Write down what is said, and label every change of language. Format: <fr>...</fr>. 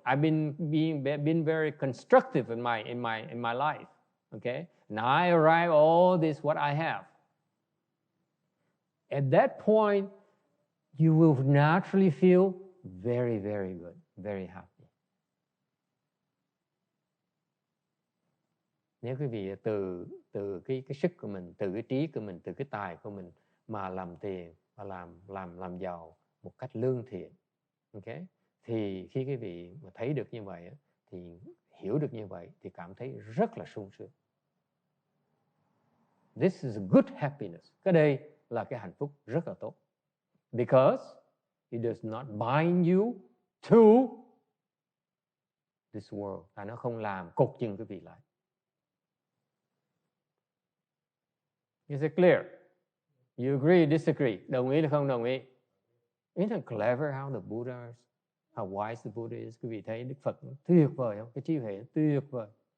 <en>I've been very constructive in my life, okay? Now I arrive all this what I have. At that point, you will naturally feel very, very good, very happy.</en> <vi>Nếu quý vị từ cái sức của mình, từ cái trí của mình, từ cái tài của mình mà làm tiền và làm giàu một cách lương thiện, okay? Thì khi quý vị mà thấy được như vậy, thì hiểu được như vậy, thì cảm thấy rất là sung sướng.</vi> <en>This is a good happiness.</en> <vi>Cái đây là cái hạnh phúc rất là tốt.</vi> <en>Because it does not bind you to this world.</en> <vi>Và nó không làm cột chân quý vị lại.</vi> <en>Is it clear? You agree, disagree?</en> <vi>Đồng ý hay không đồng ý?</vi> <en>Isn't it clever how the Buddha is, how wise the Buddha is?</en> <vi>Quý vị thấy Đức Phật tuyệt vời không? Cái trí huệ tuyệt vời.</vi>